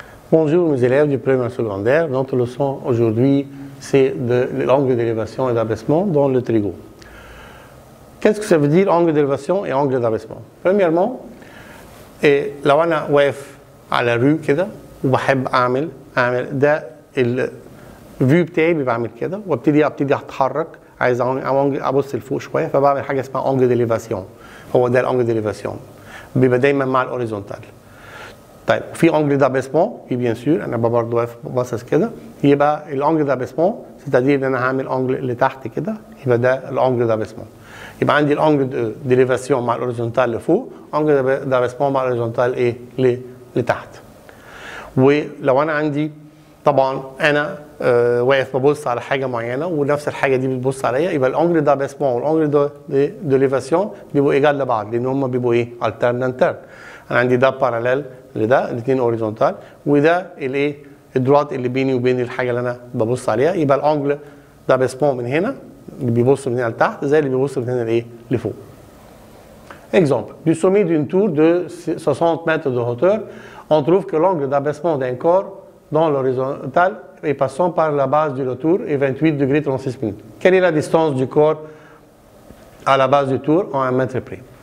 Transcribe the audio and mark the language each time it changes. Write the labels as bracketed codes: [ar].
[fr] Bonjour mes élèves du premier secondaire. Notre leçon aujourd'hui, c'est de l'angle d'élévation et d'abaissement dans le trigo. Qu'est-ce que ça veut dire angle d'élévation et angle d'abaissement? [ar] Premièrement, لو أنا واقف على الرو كده وبحب أعمل ده الفيو بتاعي بيبقى عامل كده وابتدي أتحرك عايز أبص لفوق شوية فبعمل حاجة اسمها angle d'élévation. هو ده الانجل d'élévation بيبقى دايما مع الهوريزونتال. طيب في انجل دابيسمون في بيان سور انا برضه واقف باصص كده يبقى الانجل دابيسمون سيتادير ان انا هعمل انجل لتحت كده يبقى ده الانجل دابيسمون. يبقى عندي الانجل ديليفاسيون مع الهوريزونتال لفوق انجل دابيسمون مع الهوريزونتال ايه لتحت. ولو انا عندي طبعا انا واقف ببص على حاجه معينه ونفس الحاجه دي بتبص عليا يبقى الانجل دابيسمون والانجل ديليفاسيون بيبقوا ايجال لبعض لان هم بيبقوا ايه الترنانتر. انا عندي ده باراليل لده الاثنين اوريزونتال وده الايه الدروات اللي بيني وبين الحاجه اللي انا ببص عليها يبقى الانجل دابيسمون من هنا اللي بيبص من هنا لتحت زي اللي بيبص من هنا لايه لفوق. [fr] Exemple, du sommet d'une tour de 60 mètres de hauteur, on trouve que l'angle d'abaissement d'un corps dans l'horizontale et passant par la base de la tour est 28 degrés 36 minutes. Quelle est la distance du corps à la base du tour en 1 mètre près?